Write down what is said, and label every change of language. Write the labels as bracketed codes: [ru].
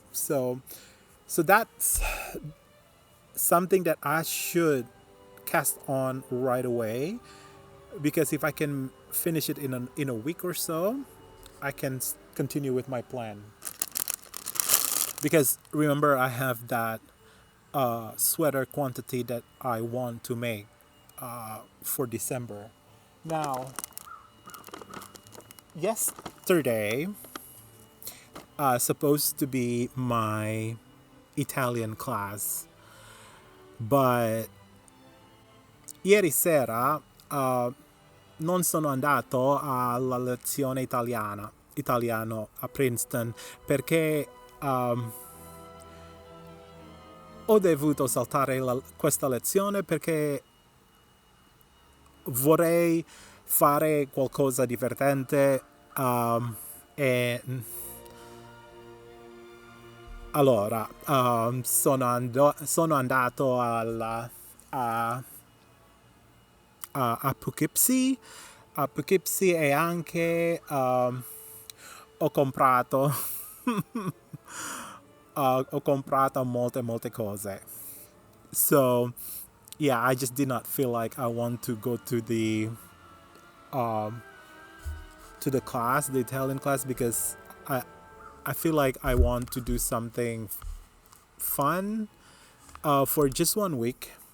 [en] So that's something that I should cast on right away, because if I can finish it in a week or so, I can continue with my plan. Because remember, I have that sweater quantity that I want to make for December. Now, yesterday supposed to be my Italian class, but [it] ieri sera non sono andato alla lezione italiano a Princeton, perché ho dovuto saltare questa lezione perché vorrei fare qualcosa divertente, e allora sono andato a Poughkeepsie, e anche ho comprato ho comprato molte cose. [en] So yeah, I just did not feel like I want to go to the class, the Italian class, because I feel like I want to do something fun for just 1 week.